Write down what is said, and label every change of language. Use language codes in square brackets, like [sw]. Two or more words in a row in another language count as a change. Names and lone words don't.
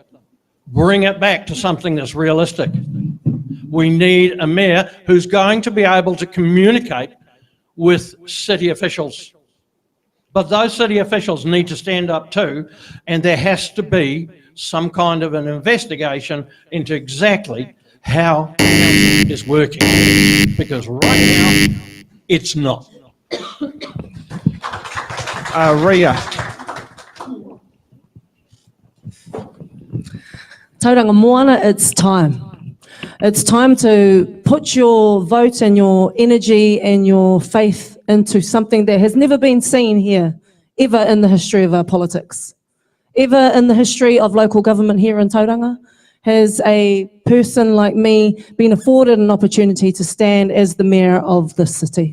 [en] Bring it back to something that's realistic. We need a mayor who's going to be able to communicate with city officials. But those city officials need to stand up too, and there has to be some kind of an investigation into exactly how it is working. Because right now, it's not. Ria. Tauranga Moana, it's time. It's time to put your vote and your energy and your faith into something that has never been seen here, ever in the history of our politics. Ever in the history of local government here in Tauranga has a person like me been afforded an opportunity to stand as the mayor of the city.